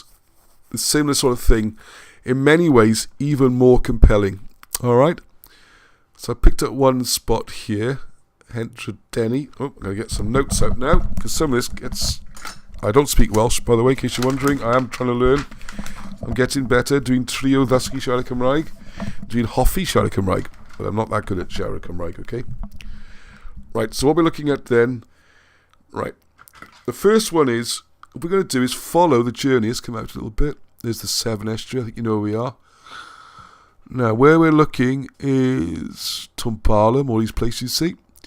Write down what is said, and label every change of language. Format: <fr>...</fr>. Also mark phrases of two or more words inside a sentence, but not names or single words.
<en>The similar sort of thing. In many ways, even more compelling. All right? So I picked up one spot here. Hentradenny. Oh, I'm going to get some notes out now, because some of this gets... I don't speak Welsh, by the way, in case you're wondering. I am trying to learn. I'm getting better, doing</en> <cy>trio ddysgu siarad Cymraeg,</cy> <en>doing</en> <cy>hoffi siarad Cymraeg,</cy> <en>but I'm not that good at</en> <cy>siarad Cymraeg,</cy> <en>okay? Right, so what we're looking at then... Right. The first one is, what we're going to do is follow the journey. Let's come out a little bit. There's the Severn Estuary. I think you know where we are. Now, where we're looking is Tumpalum, all these places you see.</en>